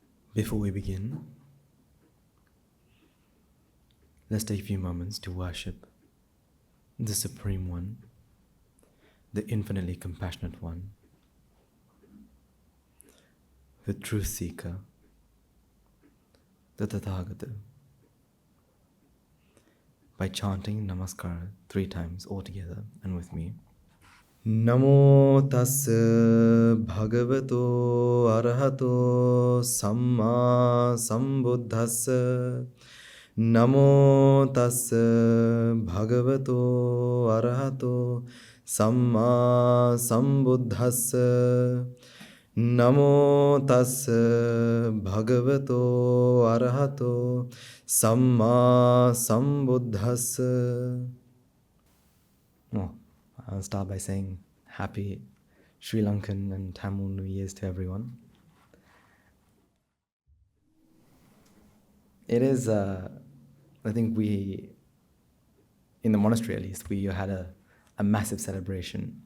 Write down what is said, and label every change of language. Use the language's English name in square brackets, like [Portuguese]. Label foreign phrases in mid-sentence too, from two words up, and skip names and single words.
[English] Before we begin, let's take a few moments to worship the Supreme One, the infinitely compassionate One, the Truth Seeker, the Tathagata, by chanting Namaskar 3 times all together and with me. [Pali] Namo tassa bhagavato arahato samma sambuddhassa. Namo tassa bhagavato arahato samma sambuddhassa. Namo tassa bhagavato arahato samma sambuddhassa. [English] Oh, I'll start by saying happy Sri Lankan and Tamil New Year's to everyone. It is, I think we, in the monastery at least, we had a massive celebration.